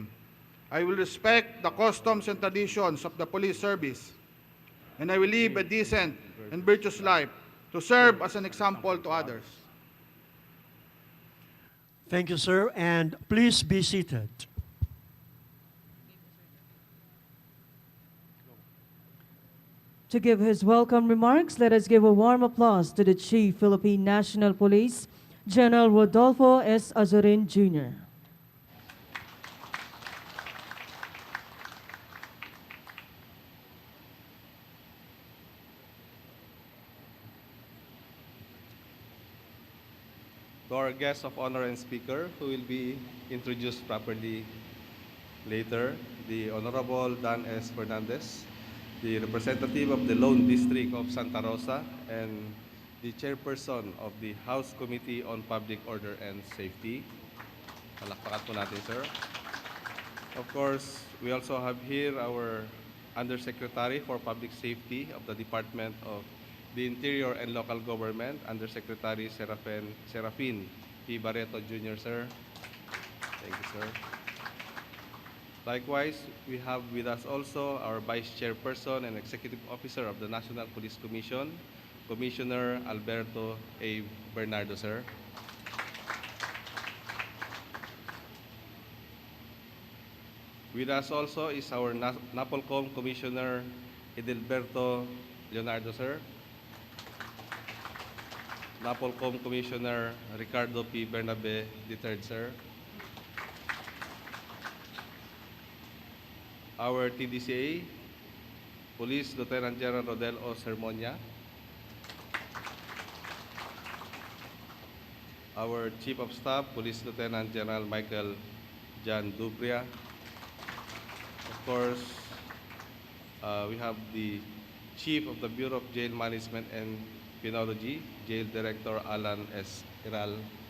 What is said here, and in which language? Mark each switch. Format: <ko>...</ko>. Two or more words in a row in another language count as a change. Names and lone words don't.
<en>I will respect the customs and traditions of the police service, and I will live a decent and virtuous life to serve as an example to others. Thank you, sir, and please be seated. To give his welcome remarks, let us give a warm applause to the Chief Philippine National Police, General Rodolfo S. Azurin, Jr. To our guest of honor and speaker, who will be introduced properly later, the Honorable Dan S. Fernandez, the representative of the Lone District of Santa Rosa, and the Chairperson of the House Committee on Public Order and Safety.</en> <tl>Palakpakan po natin, sir.</tl> <en>Of course, we also have here our Undersecretary for Public Safety of the Department of the Interior and Local Government, Undersecretary Serafin P. Barreto Jr., sir. Thank you, sir. Likewise, we have with us also our Vice Chairperson and Executive Officer of the National Police Commission, Commissioner Alberto A. Bernardo, sir. With us also is our NAPOLCOM Commissioner Edilberto Leonardo, sir. NAPOLCOM Commissioner Ricardo P. Bernabe III, sir. Our TDCA, Police Lieutenant General Rodel O. Sermonia. Our Chief of Staff, Police Lieutenant General Michael Jan Dubria. Of course, we have the Chief of the Bureau of Jail Management and Penology, Jail Director Alan S. Iral.</en>